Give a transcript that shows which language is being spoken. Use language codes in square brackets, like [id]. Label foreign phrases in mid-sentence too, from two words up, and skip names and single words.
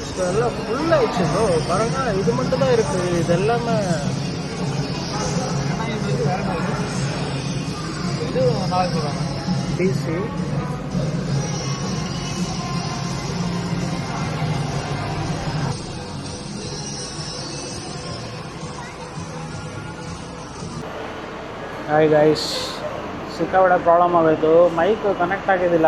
[ta] எல்லாம் ஃபுல் ஆயிடுச்சு ப்ரோ. பாருங்க, இது மட்டும் தான் இருக்கு. இது எல்லாமே இது நாளைக்கு டிசி. [en] hi guys, [kn] ಸಿಕ್ಕಾಪಟ್ಟೆ ಪ್ರಾಬ್ಲಮ್ ಆಗೋಯ್ತು. [en] mic connect [kn] ಆಗಿದ್ದಿಲ್ಲ.